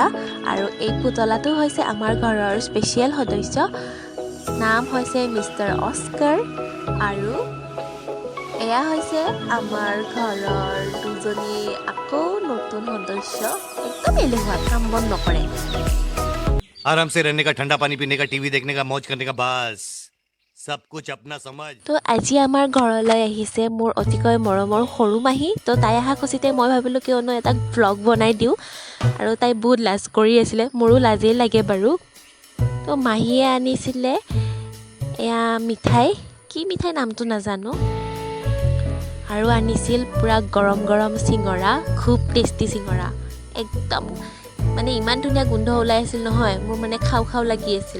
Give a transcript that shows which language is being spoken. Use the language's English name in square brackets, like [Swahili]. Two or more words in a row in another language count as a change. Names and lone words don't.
[Assamese] আৰু এই পুতলাটো হৈছে আমাৰ ঘৰৰ স্পেচিয়েল সদস্য, নাম হৈছে মিষ্টাৰ অস্কাৰ। আৰু এয়া হৈছে আমাৰ ঘৰৰ দুজনী আকৌ নতুন সদস্য, একদম এলেহুৱা, কাম বন নকৰে। [Hindi] आराम से रहने का, ठंडा पानी पीने का, टीवी देखने का, मौज करने का, बस सब कुछ अपना समझ। [Assamese] তো আজি আমাৰ ঘৰলৈ আহিছে মোৰ অতিকৈ মৰমৰ সৰু মাহী। তো তাই অহা খুচিতে মই ভাবিলোঁ কিয়নো এটা ভ্লগ বনাই দিওঁ, আৰু তাই বহুত লাজ কৰি আছিলে, মোৰো লাজেই লাগে বাৰু। তো মাহীয়ে আনিছিলে এয়া মিঠাই, কি মিঠাই নামটো নাজানো, আৰু আনিছিল পূৰা গৰম গৰম চিঙৰা, খুব টেষ্টি চিঙৰা, একদম মানে ইমান ধুনীয়া গোন্ধ ওলাই আছিল নহয়, মোৰ মানে খাওঁ খাওঁ লাগি আছিল।